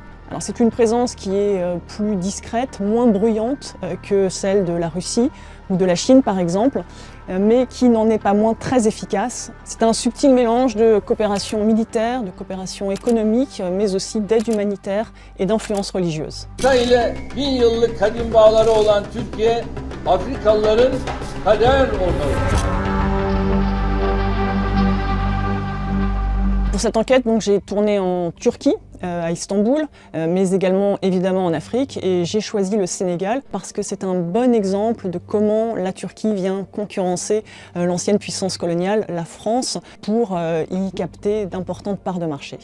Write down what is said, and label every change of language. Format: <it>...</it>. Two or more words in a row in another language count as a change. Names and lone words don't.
<fr>Alors c'est une présence qui est plus discrète, moins bruyante que celle de la Russie ou de la Chine par exemple, mais qui n'en est pas moins très efficace. C'est un subtil mélange de coopération militaire, de coopération économique, mais aussi d'aide humanitaire et d'influence religieuse.</fr> <tr>ile 1000 yıllık kadim bağları olan Türkiye, Afrikalıların kader ortağı.</tr> <fr>Pour cette enquête, donc, j'ai tourné en Turquie, à Istanbul, mais également évidemment en Afrique, et j'ai choisi le Sénégal parce que c'est un bon exemple de comment la Turquie vient concurrencer l'ancienne puissance coloniale, la France, pour y capter d'importantes parts de marché.</fr>